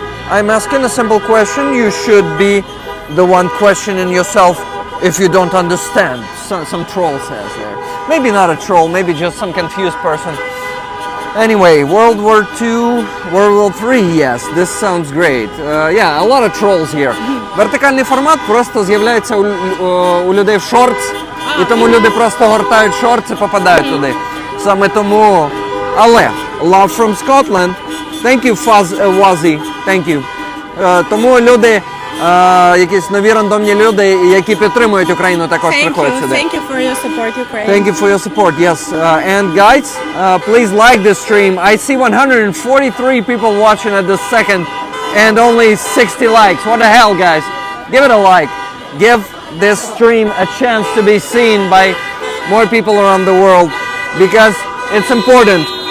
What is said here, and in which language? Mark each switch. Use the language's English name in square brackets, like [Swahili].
[English] I'm asking a simple question. You should be the one questioning yourself if you don't understand. Some troll says there. Maybe not a troll, maybe just some confused person. Anyway, World War II, World War III, yes, this sounds great. Yeah, a lot of trolls here. [Ukrainian] Вертикальний формат просто з'являється у людей в шортс, і тому люди просто гортають шортс і попадають туди. Саме тому, але, [English] love from Scotland, thank you, Wazzy, thank you. [Ukrainian] Тому люди, якісь нові рандомні люди, які підтримують Україну, також приходять сюди. [English] Thank you for your support, Ukraine. Thank you for your support, yes. And guys, please like this stream. I see 143 people watching at this second and only 60 likes. What the hell, guys? Give it a like. Give this stream a chance to be seen by more people around the world because it's important.